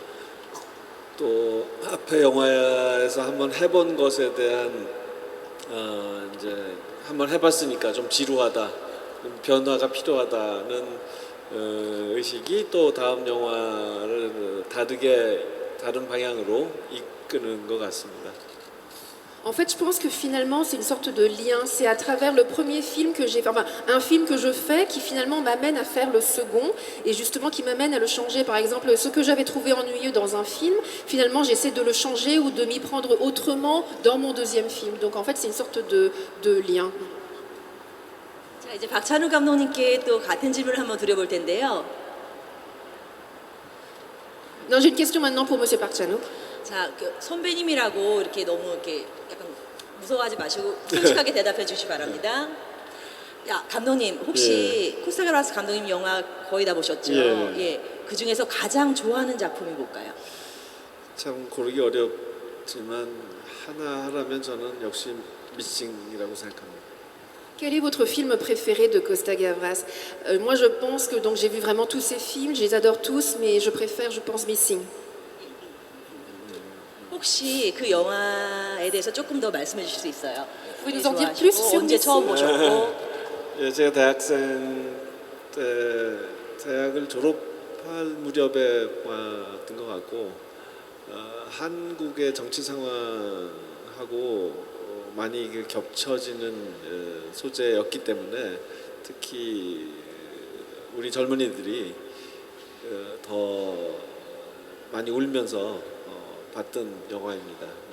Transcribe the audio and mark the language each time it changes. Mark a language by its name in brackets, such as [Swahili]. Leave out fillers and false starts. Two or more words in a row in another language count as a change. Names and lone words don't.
[Korean] 또 앞에 영화에서 한번 해본 것에 대한 이제 한번 해봤으니까 좀 지루하다, 변화가 필요하다는 의식이 또 다음 영화를 다른 방향으로 이끄는 것 같습니다. [French] En fait, je pense que finalement, c'est une sorte de lien. C'est à travers le premier film que j'ai, enfin, un film que je fais qui finalement m'amène à faire le second et justement qui m'amène à le changer. Par exemple, ce que j'avais trouvé ennuyeux dans un film, finalement, j'essaie de le changer ou de m'y prendre autrement dans mon deuxième film. Donc, en fait, c'est une sorte de lien. [Korean] 자, 이제 박찬욱 감독님께 또 같은 질문을 한번 드려볼 텐데요. [French] Non, j'ai une question maintenant pour Monsieur Park Chan-wook. [Korean] 자, 그 선배님이라고 이렇게 너무 이렇게 약간 무서워하지 마시고 솔직하게 대답해 주시기 바랍니다. 야, 감독님 혹시 코스타그라스 감독님 영화 거의 다 보셨죠? 예. 예. 그 중에서 가장 좋아하는 작품이 뭘까요? 참 고르기 어렵지만 하나 하라면 저는 역시 미싱이라고 생각합니다. [French] Quel est votre film préféré de Costa Gavras? Moi, je pense que donc j'ai vu vraiment tous ces films, je les adore tous, mais je préfère, je pense, Missing. [Korean] 혹시 그 영화에 대해서 조금 더 말씀해 주실 수 있어요? [French] Vous nous en dire [Korean] 좋아하시고, [French] plus sur [Korean] 언제 처음 [French] Missing? [Korean] 보셨고? 예, 제가 대학생 때 대학을 졸업할 무렵에 봤던 것 같고 한국의 정치 상황하고 많이 겹쳐지는 소재였기 때문에 특히 우리 젊은이들이 더 많이 울면서 봤던 영화입니다.